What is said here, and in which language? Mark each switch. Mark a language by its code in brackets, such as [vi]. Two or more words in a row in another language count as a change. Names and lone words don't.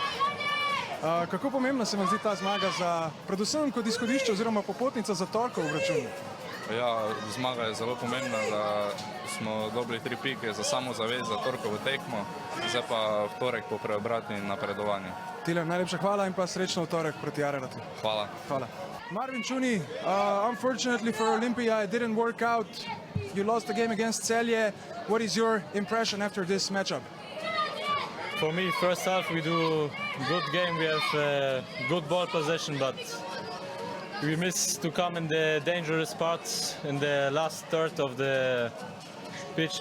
[sl] Kako pomembna se vam zdi ta zmaga predvsem kot izhodišče oziroma popotnica za torkov obračun? Ja, zmaga je zelo pomembna, da smo dobili 3 pike za samozavest za torkovo tekmo, zdaj pa v torek po preobratni napredovanju. Tilen, najlepša hvala in pa srečno v torek proti Araratu. Hvala. Hvala. Marvin Čuni, [en] unfortunately for Olympia it didn't work out. You lost the game against Celje. What is your impression after this matchup? For me, first half we do good game. We have good ball possession, but we miss to come in the dangerous parts in the last third of the pitch.